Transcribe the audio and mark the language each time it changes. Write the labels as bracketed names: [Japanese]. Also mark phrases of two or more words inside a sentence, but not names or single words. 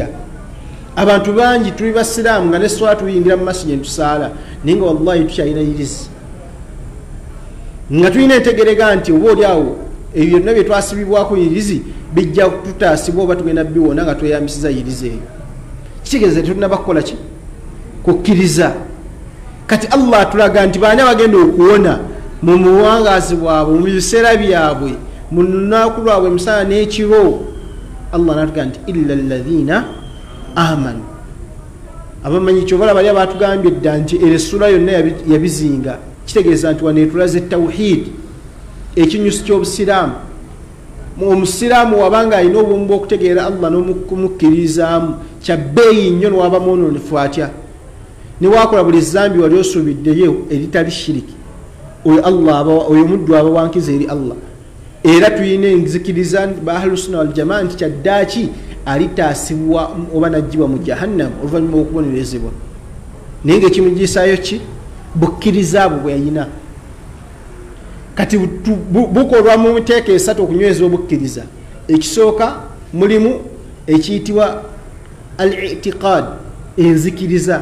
[Ganda] Abantu bangi tuli basiraamu nga ne swala tuyingira mu masjid ntusaala naye nga wallahi tukyalina yirizi nga tulina entegerega nti oba oli awo ebyo byonna bye twasibibwako yirizi bijja tutaasibwa oba tugenda biwona nga tweyambisiza yirizi eyo. Kitegeeza tulina bakola ki kukkiriza. Kati Allah atulaga nti baani abagenda okuwona mu buwangaazi bwabwe mu biseera byabwe mu lunaku lwabwe emisana n'ekiro. Allah natuga nti [Arabic] إلا الذين آمنوا. [Ganda] Abamanyi kyobala bali abatugambye dda nti esura yonna yabizinga. Kitegeeza nti waneetulaze tawhid ekinyusi ky'obusiraamu. Omusiraamu wabanga alina obumu bw'okutegeera Allah n'okumukkiririzaamu kya bbeeyi nnyo newaba mwononefu atya. Ne wakola buli zambi wali osuubiddeyo eritali shiriki, oyo Allah oyo muddu aba wankiza eri Allah. Era tuyina enzikiriza ba [Arabic] أهل السنة والجماعة [Ganda] nti kyaddaaki alitaasibwa oba najjibwa mu jahannam oluvannyuma okubonerezebwa. Naye ng'ekimugiisaayo ki bukkiriza abo bwe yayina. Kati bukolwa mu miteeko esatu okunyweza obukkiriza. Ekisooka mulimu ekiyitibwa al-i'tiqad, enzikiriza.